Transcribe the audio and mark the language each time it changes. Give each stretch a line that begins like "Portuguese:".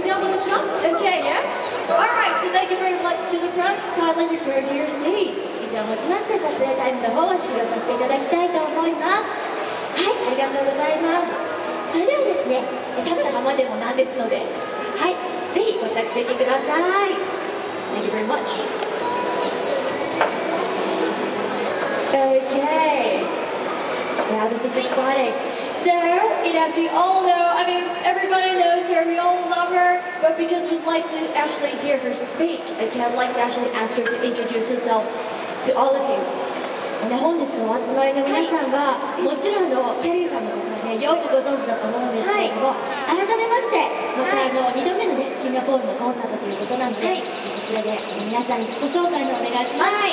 English: Alright, so thank you very much to the press. Kindly return to your seats.
Japanese: 以上をもちまして撮影タイムの方を終了させていただきたいと思います。はい、ありがとうございます。それではですね、立ったままでもなんですので、はい、ぜひご着席ください。
English: Thank you very much. Okay. Wow, this is exciting. So, as we all know, I mean, everybody knows her, we all love her, but because we'd like to actually hear her speak, okay, I'd like to actually ask her to introduce herself to all of you.
Japanese: 本日お集まりの皆さんは、もちろんキャリーさんのことはね、よくご存知だと思うんですけれども、改めまして、また2度目のね、シンガポールのコンサートということなので、こちらで皆さんに自己紹介のお願いします。